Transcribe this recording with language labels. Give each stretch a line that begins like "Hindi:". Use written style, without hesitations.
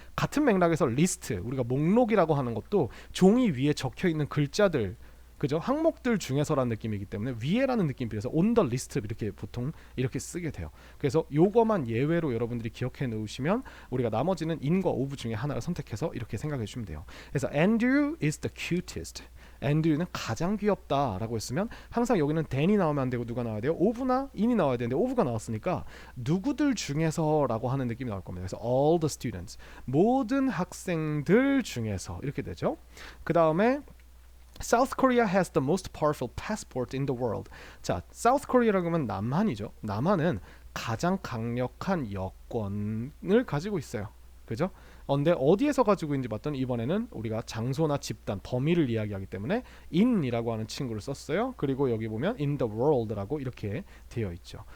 Korean: 같은 맥락에서 리스트, 우리가 목록이라고 하는 것도 종이 위에 적혀있는 글자들, 그죠? 항목들 중에서라는 느낌이기 때문에 위에라는 느낌이 빌려서
English: on the list
Korean: 이렇게 보통 이렇게 쓰게 돼요. 그래서 요거만 예외로 여러분들이 기억해 놓으시면 우리가 나머지는 in과 of 중에 하나를 선택해서 이렇게 생각해 주시면 돼요.
English: 그래서 Andrew is the cutest.
Korean: Andrew는 가장 귀엽다라고 했으면 항상 여기는 than이 나오면 안 되고 누가 나와야 돼요? of나 in이 나와야 되는데 of가 나왔으니까 누구들 중에서라고 하는 느낌이 나올 겁니다. 그래서
English: all the students,
Korean: 모든 학생들 중에서 이렇게 되죠. 그 다음에
English: South Korea has the most powerful passport in the world.
Korean: 자, South Korea라고 하면 남한이죠. 남한은 가장 강력한 여권을 가지고 있어요. 그죠? 근데 어디에서 가지고 있는지 봤더니 이번에는 우리가 장소나 집단, 범위를 이야기하기 때문에 in이라고 하는 친구를 썼어요. 그리고 여기 보면
English: in the world
Korean: 라고 이렇게 되어 있죠.